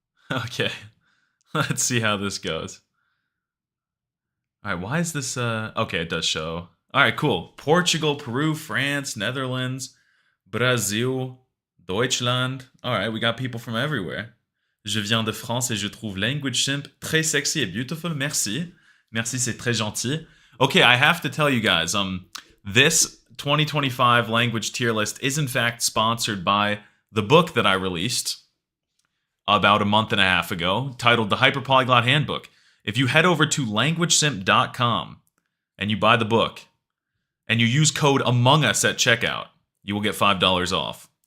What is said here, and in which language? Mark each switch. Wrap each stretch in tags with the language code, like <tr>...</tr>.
<en>Okay. Let's see how this goes. All right, why is this... Okay, it does show. All right, cool. Portugal, Peru, France, Netherlands, Brazil, Deutschland. All right, we got people from everywhere.</en> <fr>Je viens de France et je trouve language simp très sexy et beautiful. Merci. Merci, c'est très gentil.</fr> <en>Okay, I have to tell you guys, this 2025 language tier list is in fact sponsored by the book that I released about a month and a half ago, titled The Hyperpolyglot Handbook. If you head over to languagesimp.com and you buy the book and you use code AMONGUS at checkout, you will get $5 off.</en>